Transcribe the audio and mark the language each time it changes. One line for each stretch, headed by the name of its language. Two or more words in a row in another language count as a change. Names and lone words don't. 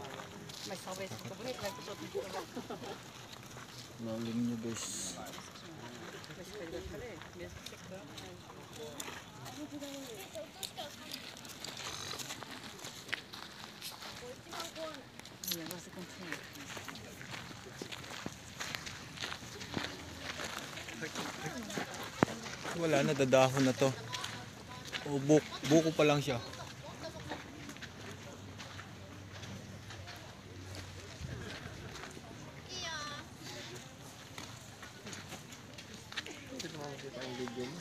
Portuguese: Mas talvez fica bonito, vai pro outro dia.
Filipino: Lalim nyo guys. Mas pwede ba pala eh,
Portuguese: mesmo secando. E agora você continua.
Filipino: Wala na, dadahon na to. O buko pa lang siya. Hindi naman makikita yung video mo.